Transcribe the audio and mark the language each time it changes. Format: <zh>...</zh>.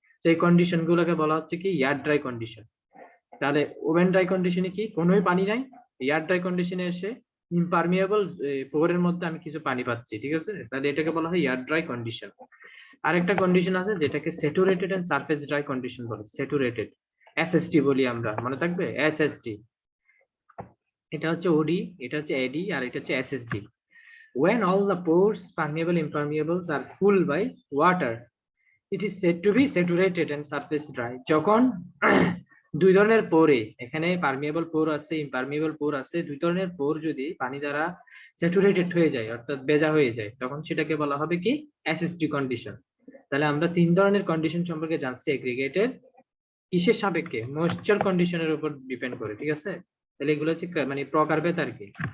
<bn>তো এই কন্ডিশন গুলোকে বলা হচ্ছে কি এয়ার ড্রাই কন্ডিশন। তাহলে ওভেন ড্রাই কন্ডিশনে কি কোনোই পানি নাই, এয়ার ড্রাই কন্ডিশনে এসে ইমপারমিয়েবল পোরের মধ্যে আমি কিছু পানি পাচ্ছি, ঠিক আছে? তাহলে এটাকে বলা হয় এয়ার ড্রাই কন্ডিশন। আরেকটা কন্ডিশন আছে যেটাকে saturated and surface dry condition বলে। স্যাচুরেটেড, এসএসটি বলি আমরা, মনে থাকবে এসএসটি। এটা হচ্ছে ওডি, এটা হচ্ছে এডি, আর এটা হচ্ছে SSD.</bn> <en>when all the pores permeable impermeables are full by water it is said to be saturated and surface dry।</en> <bn>যখন 2 ধরনের পোরে, এখানে পারমিয়েবল পোর আছে ইমপারমিয়েবল পোর আছে, 2 ধরনের পোর যদি পানি দ্বারা স্যাচুরেটেড হয়ে যায় অর্থাৎ ভেজা হয়ে যায়, তখন সেটাকে বলা হবে কি এসএসডি কন্ডিশন। তাহলে আমরা 3 ধরনের কন্ডিশন সম্পর্কে জানছি এগ্রিগেটের, কিসের সাপেক্ষে? ময়েশ্চার কন্ডিশনের উপর ডিপেন্ড করে, ঠিক আছে? তাহলে এগুলো হচ্ছে মানে প্রকারভেদ আর কি।</bn>